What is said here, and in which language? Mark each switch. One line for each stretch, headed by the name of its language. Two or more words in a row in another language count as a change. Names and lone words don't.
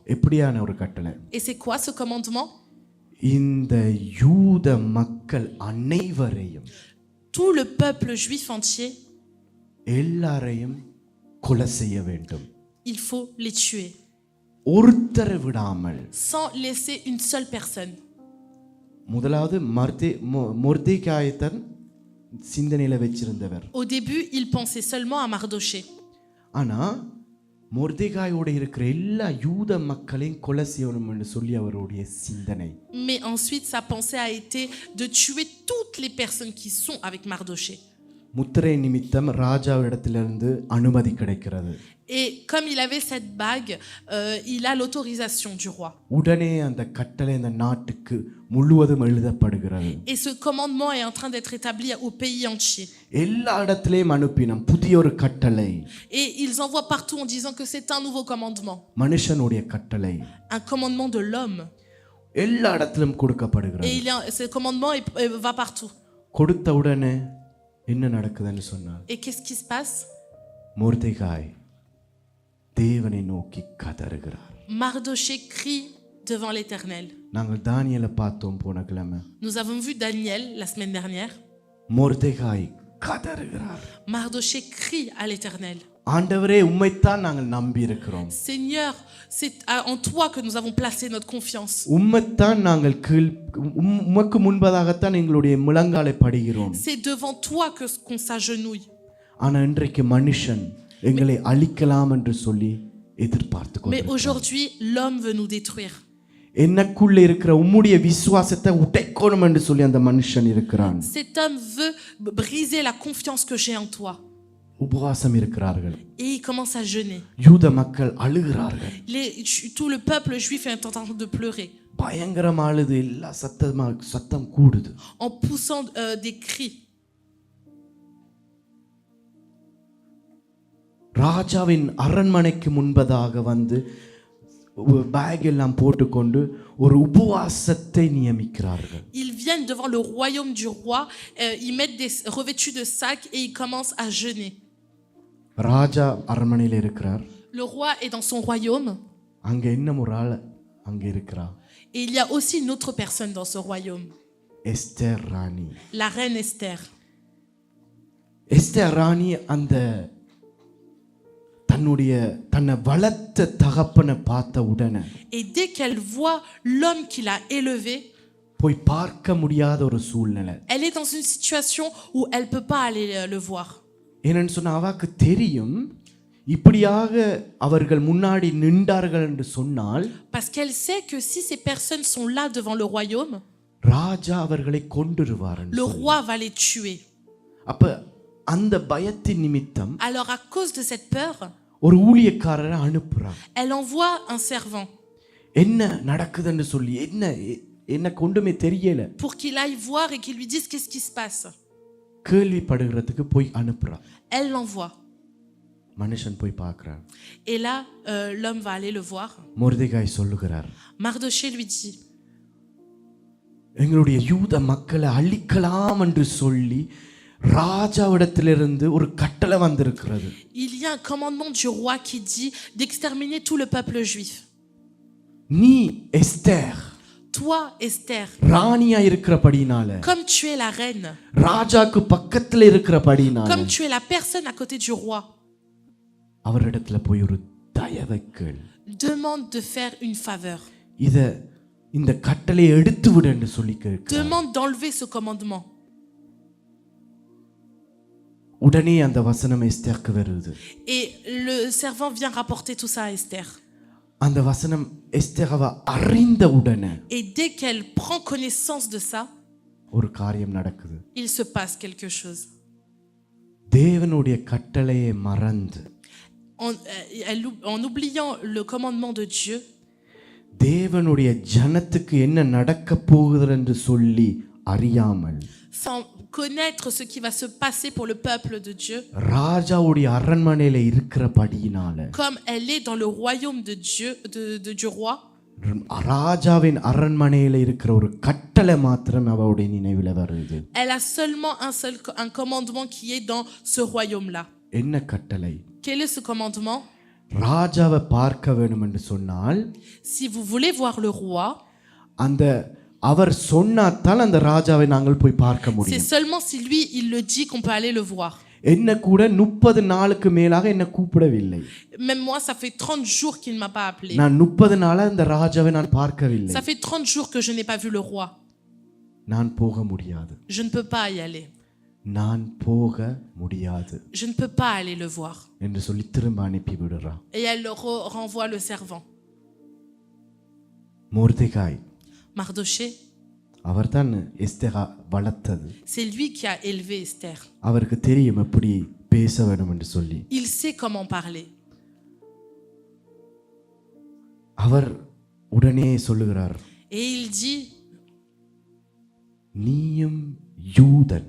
Tamil: எப்படியான ஒரு கட்டளை?
French: Et c'est quoi ce commandement?
Tamil: இந்த யூத மக்கள் அனைவரையும்,
French: Tout le peuple juif entier,
Tamil: எல்லாரையும் கொலை செய்ய வேண்டும்.
French: il faut les tuer,
Tamil: ஒருத்தரை விடாமல்.
French: sans laisser une seule personne.
Tamil: முதலாவது மொர்தெகாயைத்தான் சிந்தனையில வச்சிருந்தவர்.
French: Au début, il pensait seulement à Mardoché.
Tamil: ஆனா மொர்தெகாயோட இருக்கிற எல்லா யூத மக்களையும் கொலை செய்யணும் என்று சொல்லி அவருடைய சிந்தனை.
French: Mais ensuite, sa pensée a été de tuer toutes les personnes qui sont avec Mardoché.
Tamil: முத்திரை நிமித்தம் ராஜாவிடத்திலிருந்து அனுமதி கிடைக்கிறது.
French: Et comme il avait cette bague, il a l'autorisation du roi.
Tamil: உடனே அந்த கட்டளை அந்த நாட்டுக்கு முழுவதும் எழுதப்படுகிறது.
French: Et ce commandement est en train d'être établi au pays entier.
Tamil: எல்லா இடத்திலேயும் அனுப்பினோம் புதிய ஒரு கட்டளை.
French: Et ils envoient partout en disant que c'est un nouveau commandement.
Tamil: மனுஷனுடைய கட்டளை.
French: Un commandement de l'homme.
Tamil: எல்லா இடத்திலும் கொடுக்கப்படுகிறது.
French: Et ce commandement va partout.
Tamil: கொடுத்த உடனே என்ன நடக்குதுன்னு சொன்னார்.
French: Et qu'est-ce qui se passe?
Tamil: மொர்தெகாய் தேவனை நோக்கி கதறுகிறார்.
French: Mardoché crie devant l'Éternel.
Tamil: நாங்கள் தானியேலை பார்த்தோம் போன கிழமை.
French: Nous avons vu Daniel la semaine dernière.
Tamil: மொர்தெகாய் கதறுகிறார்.
French: Mardoché crie à l'Éternel.
Tamil: ஆண்டவரே உம்மைத்தான் நாங்கள் நம்பி இருக்கிறோம்.
French: Seigneur, c'est en toi que nous avons placé notre confiance.
Tamil: உம்மைத்தான் நாங்கள் உமக்கு முன்பதாகத்தான் எங்களுடைய முழங்காலை படிகிறோம்.
French: C'est devant toi qu'on s'agenouille.
Tamil: ஆனா இன்றைக்கு மனுஷன் எங்களை அழிக்கலாம் என்று சொல்லி எதிர்பார்த்து
French: Mais
Tamil: கொண்டிருக்கிறார்.
French: aujourd'hui, l'homme veut nous détruire.
Tamil: எனக்குள்ள இருக்கிற உம்முடைய விசுவாசத்தை உடைக்கணும் என்று சொல்லி அந்த மனுஷன் இருக்கிறான்.
French: Cet homme veut briser la confiance que j'ai en toi.
Tamil: உபவாசம் இருக்கிறார்கள்.
French: Et il commence à jeûner.
Tamil: யூத மக்கள் அழுகிறார்கள்.
French: Tout le peuple juif est en train de pleurer.
Tamil: பயங்கரமா அழுது எல்லா சத்தம் கூடுது.
French: En poussant des cris.
Tamil: ராஜாவின் அரண்மனைக்கு முன்பதாக வந்து பேக் எல்லாம் போட்டுக்கொண்டு ஒரு உபவாசத்தை நியமிக்கிறார்கள்.
French: Ils viennent devant le royaume du roi, ils mettent des revêtus de sacs et ils commencent à jeûner.
Tamil: ராஜா அரண்மனையில் இருக்கிறார்.
French: Le roi est dans son royaume.
Tamil: அங்க இன்னும் ஒரு ஆள் அங்க இருக்கிறார்.
French: Et il y a aussi une autre personne dans ce royaume.
Tamil: எஸ்தர் ராணி.
French: La reine Esther.
Tamil: எஸ்தர் ராணி அந்த தன்னை வளர்த்த தகப்பனை பார்த்த உடனே
French: Et dès qu'elle voit l'homme qui l'a élevé,
Tamil: போய் பார்க்க முடியாத ஒரு சூழ்நிலை.
French: elle est dans une situation où elle ne peut pas aller le voir.
Tamil: ஏன்னு சொன்னா அவருக்கு தெரியும் இப்படியாக அவர்கள் முன்னாடி நின்றார்கள் என்று சொன்னால்
French: Parce qu'elle sait que si ces personnes sont là devant le royaume,
Tamil: ராஜா அவர்களை கொன்றுவார்.
French: le roi va les tuer.
Tamil: அப்ப அந்த பயத்தின் நிமித்தம்
French: Alors à cause de cette peur,
Tamil: ஒரு ஊழியக்காரரை அனுப்புறார்.
French: elle envoie un servant
Tamil: என்ன நடக்குதுன்னு சொல்லி என்ன கொண்டுமே தெரியல
French: pour qu'il aille voir et qu'il lui dise qu'est-ce qui se passe.
Tamil: கேள்விப்படுகிறதுக்கு போய் அனுப்புறார்.
French: Elle l'envoie.
Tamil: மனுஷன் போய் பார்க்கிறார்.
French: Et là, l'homme va aller le voir.
Tamil: மொர்தெகாய் சொல்லுகிறார்,
French: Mardoché lui dit,
Tamil: எங்களுடைய யூத மக்களை அழிக்கலாம் என்று சொல்லி ராஜாவிடத்திலிருந்து ஒரு கட்டளை வந்திருக்கிறது.
French: il y a un commandement du roi qui dit d'exterminer tout le peuple juif.
Tamil: நீ எஸ்தர்
French: Toi, Esther,
Tamil: ராணியா இருக்கிறபடினால,
French: comme tu es la reine,
Tamil: ராஜாக்கு பக்கத்துல இருக்கிறபடினால,
French: comme tu es la personne à côté du roi,
Tamil: அவரிடத்துல போய் ஒரு தயவை கேள்.
French: demande de faire une faveur.
Tamil: இந்த கட்டளையை எடுத்து விடு என்று சொல்லி கேட்கிறார்.
French: Demande d'enlever ce commandement.
Tamil: உடனே அந்த வசனம் எஸ்தருக்கு வருது.
French: Et le servant vient rapporter tout ça à Esther.
Tamil: அந்த வசனம் எஸ்தேரவ அறிந்த உடனே,
French: Et dès qu'elle prend connaissance de ça,
Tamil: ஒரு காரியம் நடக்குது.
French: il se passe quelque chose.
Tamil: தேவனுடைய கட்டளையை மறந்து,
French: En oubliant le commandement de Dieu,
Tamil: தேவனுடைய ஜனத்துக்கு என்ன நடக்க போகுது என்று சொல்லி அறியாமல்,
French: sans connaître ce qui va se passer pour le peuple de Dieu,
Tamil: ராஜாவுடைய அரண்மனையில இருக்கிறபடியினால,
French: comme elle est dans le royaume de Dieu, du roi,
Tamil: ராஜாவின் அரண்மனையில இருக்கிற ஒரு கட்டளை மாத்திரம் அவளுடைய நினைவில் வருது.
French: elle a seulement un commandement qui est dans ce royaume-là.
Tamil: என்ன கட்டளை?
French: Quel est ce commandement?
Tamil: ராஜாவை பார்க்க வேண்டும் என்று சொன்னால்,
French: si vous voulez voir le roi,
Tamil: அவர் சொன்னாதான் அந்த ராஜாவை நாங்கள் போய் பார்க்க முடியும்.
French: c'est seulement si lui il le dit qu'on peut aller le voir.
Tamil: என்ன கூட 30 நாளுக்கு மேலாக என்ன கூப்பிடவில்லை.
French: Même moi ça fait 30 jours qu'il ne m'a pas appelé.
Tamil: நான் 30 நாளா அந்த ராஜாவை நான் பார்க்கவில்லை.
French: Ça fait 30 jours que je n'ai pas vu le roi.
Tamil: நான் போக முடியாது.
French: Je ne peux pas y aller.
Tamil: நான் போக முடியாது.
French: Je ne peux pas aller le voir.
Tamil: என்று சொல்லி திரும்ப அனுப்பி விடுறா.
French: Et elle renvoie le servant.
Tamil: மொர்தெகாய்,
French: Mardoché,
Tamil: அவர்தான் எஸ்தேரை வளர்த்தது.
French: c'est lui qui a élevé Esther.
Tamil: அவருக்கு தெரியும் எப்படி பேச வேண்டும் என்று சொல்லி.
French: Il sait comment parler.
Tamil: அவர் உடனே சொல்லுகிறார்,
French: Et il dit,
Tamil: நீயும் யூதன்,